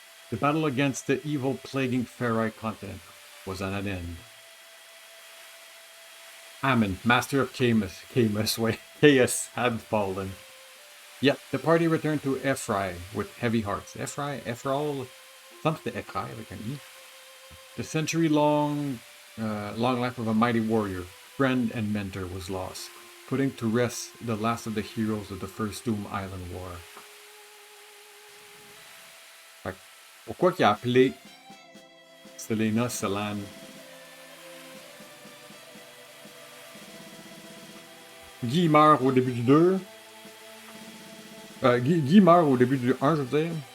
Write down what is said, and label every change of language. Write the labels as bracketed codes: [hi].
[en] The battle against the evil plaguing Ferrite continent was at an end. Ammon, master of Chaos had fallen. Yet the party returned to Ephrai with heavy hearts. [fr] Ephrail, something Ephrai avec un I. [en] The long life of a mighty warrior, friend and mentor was lost, putting to rest the last of the heroes of the First Doom Island War. [fr] Fait que, pourquoi qu'il a appelé Selena Selan? Guy meurt au début du 2. Guy meurt au début du 1, je veux dire.